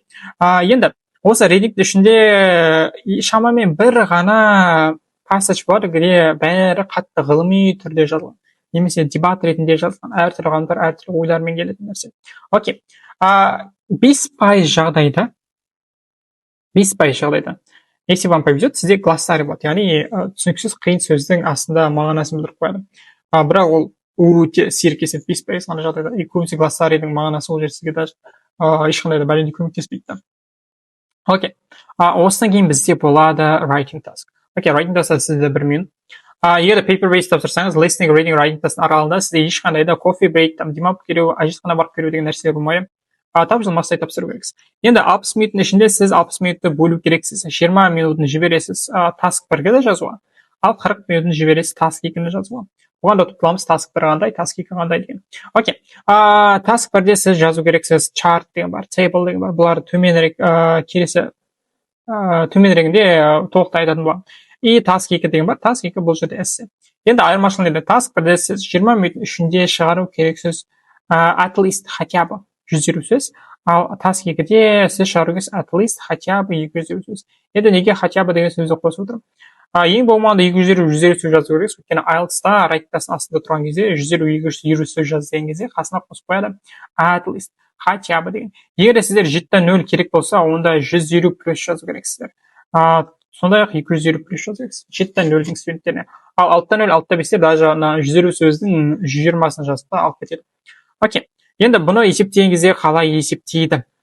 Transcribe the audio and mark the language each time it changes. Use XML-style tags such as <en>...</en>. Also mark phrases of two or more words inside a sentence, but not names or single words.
<kk>Енді осы рединг ішінде шамамен бір ғана passage бар, где бәрі қатты ғылыми түрде жазылған. Немесе дебат ретінде жазылған, әртүрлі ғалымдар әртүрлі ойлармен келетін нәрсе. Окей.</kk> <ru>5% жағдайда если вам повезет,</ru> <kk>сізде глоссарий болады, яғни түсініксіз қиын сөздің астында мағынасын білдіріп қояды. Бірақ ол өте сирек кездеседі, 5% ғана жағдайда. Көбінесе глоссарийдің мағынасы ол жерде сізге даже ешқандай да бәлендей көмектеспейді. Окей. Осыдан кейін бізде болады</kk> <en>writing task.</en> <kk>Окей,</kk> <en>writing task</en> <kk>сізде 1 минут. Егер</kk> <en>paper based</en> <kk>тапсырсаңыз,</kk> <en>listening, reading, writing task</en> <kk>аралығында сізде ешқандай да</kk> <en>coffee break,</en> <kk>демалып келу, әжетхана барып келу деген нәрселер болмайды. Тапжылмастай тапсыру керексіз. Енді 60 минуттың ішінде сіз 60 минутты бөлу керексіз. 20 минутын жібересіз task 1-ге де жазуға, ал 40 минутын жібересіз task 2-ні жазуға. Оған да тұтыламыз task 1 қандай, task 2 қандай деген. Окей. Task 1-де сіз жазу керексіз chart деген бар, table деген бар. Бұлар төменірек келесі төменірегінде толықтай айтатын болады. И task 2 деген бар. Task 2 бұл жерде эссе. Енді айырмашылығы task 1-де сіз 20 минуттың ішінде шығару керексіз</kk> <en>at least</en> <ru>хотя бы</ru> <kk>120 сөз, ал task 2-де сіз шығару керексіз</kk> <en>at least</en> <ru>хотя бы</ru> <kk>220 сөз. Енді неге</kk> <ru>хотя бы</ru> <kk>деген сөзді қосып отырмын? Ең болмағанда 250 сөз жазу керексіз, өйткені IELTS-та writing-тастың астында тұрған кезде 150-220 сөз жаз деген кезде қасына қосып қояды</kk> <en>at least</en> <ru>хотя бы</ru> <kk>деген. Егер сіздер 7-0 керек болса, онда 150 плюс жазу керексіздер. Сондай-ақ 250 плюс жазу керексіз 7-0-дің студенттеріне. Ал 6-0, 6-5-те даже 150 сөздің 120-сын жазып та алып кетеді. Окей. Енді бұны есептеген кезде қалай есептейді?</kk>